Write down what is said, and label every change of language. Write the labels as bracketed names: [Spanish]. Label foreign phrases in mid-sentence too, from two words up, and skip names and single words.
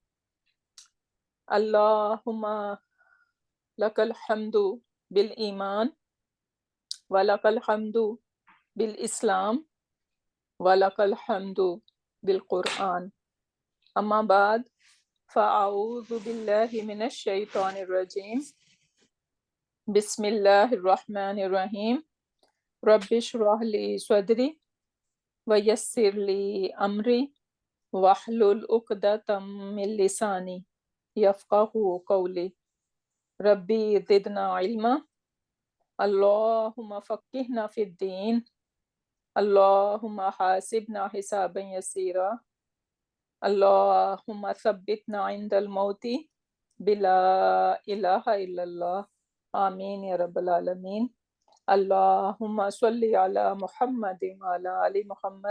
[Arabic] اللهم لك الحمد بالإيمان ولك الحمد بالإسلام ولك الحمد بالقرآن. أما بعد فأعوذ بالله من الشيطان الرجيم. بسم الله الرحمن الرحيم. رب اشرح لي صدري ويسر لي أمري واحلل عقدة من لساني يفقهوا قولي. رب زدنا علما اللهم فقهنا في الدين. اللهم حاسبنا حسابا يسيرا. اللهم ثبتنا عند الموت بلا إله إلا الله. آمين يا رب العالمين اللهم صل على محمد وعلى آل محمد.